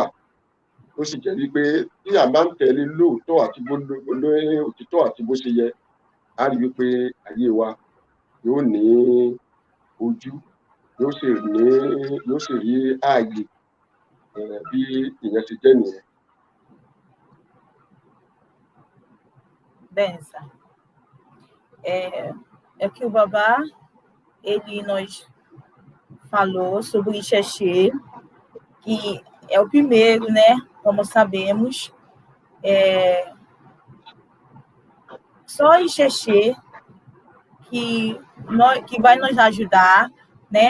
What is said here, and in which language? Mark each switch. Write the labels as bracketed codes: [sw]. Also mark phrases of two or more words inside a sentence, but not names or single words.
[yo] Ó sì jẹ́ wípé tí a bá ń tẹ̀lé lóòótọ́ àti òtítọ́ àti bó ṣe yẹ, a rí wípé ayé wa yóò ní ojú, yóò sì rí ààyè bí ìyẹn ti jẹ́ nìyẹn. [pt] Bem, que o Babá, ele nos falou sobre o Ixexê, que é o primeiro, né? Como sabemos, só o Ixexê que vai nos ajudar, né?